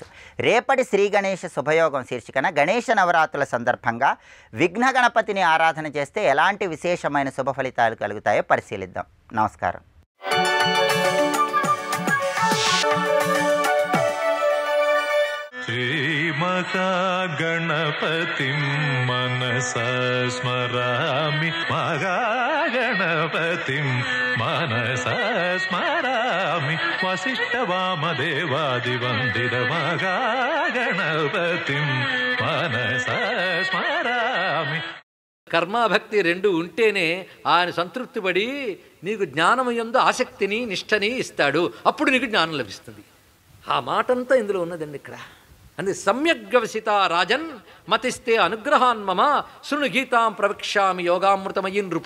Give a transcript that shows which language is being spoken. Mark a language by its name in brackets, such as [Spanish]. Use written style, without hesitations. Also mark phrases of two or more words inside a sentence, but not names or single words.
[Telugu] రేపటి శ్రీ గణేశ శుభయోగం శీర్షికన గణేశ నవరాత్రుల సందర్భంగా విఘ్న గణపతిని ఆరాధన చేస్తే ఎలాంటి విశేషమైన శుభ ఫలితాలు కలుగుతాయో పరిశీలిద్దాం. నమస్కారం. [Sanskrit] శ్రీమన్నారాయణ गणपतिं मनसा स्मरामि महागणपतिं मनसा स्मरामि वसिष्ठवामदेवादिवन्दित महागणपतिं मनसा स्मरामि. [Telugu] కర్మాభక్తి రెండు ఉంటేనే ఆయన సంతృప్తి పడి నీకు జ్ఞానము యందు ఆసక్తిని నిష్టని ఇస్తాడు. అప్పుడు నీకు జ్ఞానం లభిస్తుంది. ఆ మాటంతా ఇందులో ఉన్నదండి ఇక్కడ. [Sanskrit] అందుకే సమ్యగ్వసిత రాజన్ మతిస్తే అనుగ్రహాన్ మమ శృణు గీతాం ప్రవక్ష్యామి యోగామృతమయ్యి నృప.